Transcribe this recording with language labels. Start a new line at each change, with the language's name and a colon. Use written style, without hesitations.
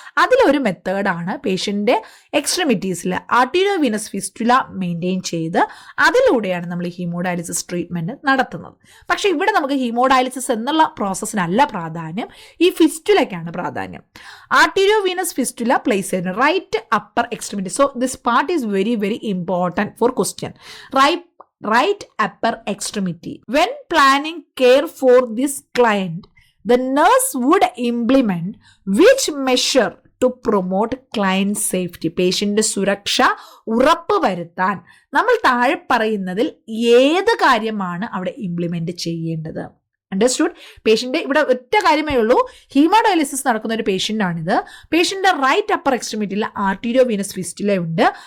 Malayalam: അതിലൊരു മെത്തേഡാണ് പേഷ്യൻ്റെ എക്സ്ട്രിമിറ്റീസിൽ ആർട്ടീരിയോവീനസ് fistula maintain ചെയ്ത് അതിലൂടെയാണ് നമ്മൾ ഹീമോഡയാലിസിസ് ട്രീറ്റ്മെൻറ്റ് നടത്തുന്നത്. പക്ഷേ ഇവിടെ നമുക്ക് ഹീമോഡയാലിസിസ് എന്നുള്ള പ്രോസസ്സിനല്ല പ്രാധാന്യം, ഈ ഫിസ്റ്റുലയ്ക്കാണ് പ്രാധാന്യം. ആർട്ടീരിയോവീനസ് ഫിസ്റ്റുല പ്ലേസ് ചെയ്യുന്ന right upper extremity.
English: So this part is very very important for question. Right upper extremity. When planning care for this client, the nurse would implement which measure to promote client safety?
Malayalam: പേഷ്യൻ്റെ സുരക്ഷ ഉറപ്പുവരുത്താൻ നമ്മൾ താഴെ പറയുന്നതിൽ ഏത് കാര്യമാണ് അവിടെ implement ചെയ്യേണ്ടത്? Understood? പേഷ്യൻ്റെ ഇവിടെ ഒറ്റ കാര്യമേ ഉള്ളൂ, ഹീമോഡയാലിസിസ് നടക്കുന്ന ഒരു പേഷ്യൻ്റാണിത്. പേഷ്യൻ്റെ റൈറ്റ് അപ്പർ എക്സ്ട്രിമിറ്റിയിൽ ആർട്ടീരിയോവീനസ് ഫിസ്റ്റുല ഉണ്ട്.